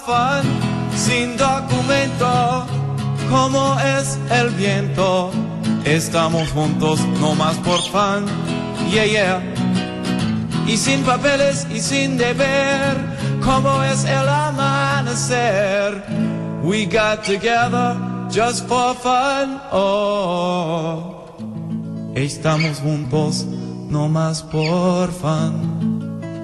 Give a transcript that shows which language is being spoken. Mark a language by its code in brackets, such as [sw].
[es] Fan sin documento, como es el viento. Estamos juntos no más por fan. [en] Yeah, yeah. [es] Y sin papeles y sin deber, como es el amanecer. [en] We got together just for fun. [es] Oh, estamos juntos, no más por fun.